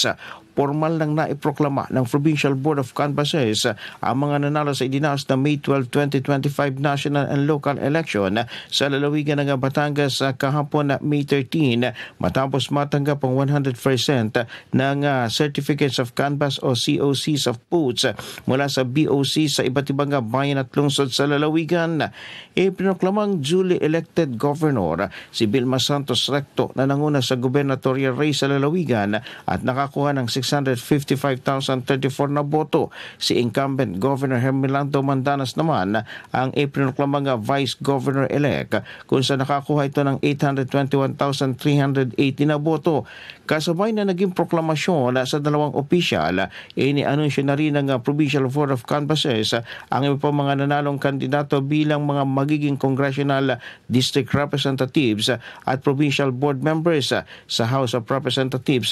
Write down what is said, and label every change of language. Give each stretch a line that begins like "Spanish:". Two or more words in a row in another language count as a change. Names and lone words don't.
Filipino: Formal nang naiproklama ng Provincial Board of Canvassers ang mga nanalo sa idinaos na May 12, 2025
English: national and local election
Filipino: sa lalawigan ng Batangas kahapon na May 13 matapos matanggap ang 100% ng
English: Certificates of Canvass
Filipino: o
English: COCs of votes
Filipino: mula sa BOC sa iba't ibang bayan at lungsod sa lalawigan. Ipinoklamang
English: duly elected governor
Filipino: si Vilma Santos Recto na nanguna sa
English: gubernatorial race
Filipino: sa lalawigan at nakakuha ng 655,034 na boto. Si incumbent Governor Hermelando Mandanas naman ang ipinoklamang
English: Vice Governor-elect
Filipino: kung saan nakakuha ito ng 821,380 na boto. Kasabay na naging proklamasyon sa dalawang opisyal, inianunsyo na rin ng Provincial Board of Canvassers ang iba pa mga nanalong kandidato bilang mga magiging
English: congressional district representatives
Filipino: at
English: provincial board members
Filipino: sa House of Representatives.